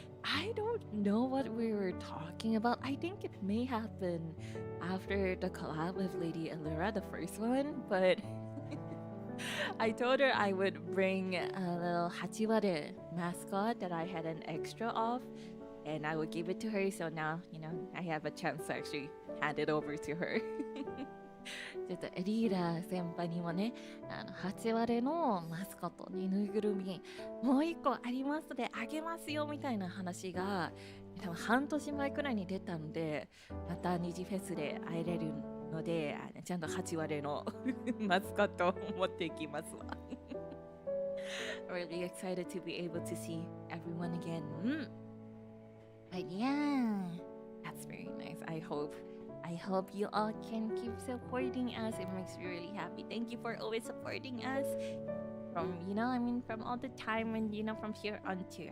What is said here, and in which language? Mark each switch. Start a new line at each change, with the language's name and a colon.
English: I don't know what we were talking about. I think it may have been after the collab with Lady Allura, the first one, but I told her I would bring a little Hachiware mascot that I had an extra of, and I would give it to her. So now, I have a chance to actually hand it over to her.
Japanese: ちょっとリーダー先輩にもね、8割のマスコットね、ぬいぐるみもう一個ありますのであげますよみたいな話が多分半年前くらいに出たので、またニジフェスで会えれるので、ちゃんと8割のマスコットを持っていきますわ。
English: Really excited to be able to see everyone again. But yeah, that's very nice. I hope you all can keep supporting us. It makes me really happy. Thank you for always supporting us. From, from all the time and, from here on too.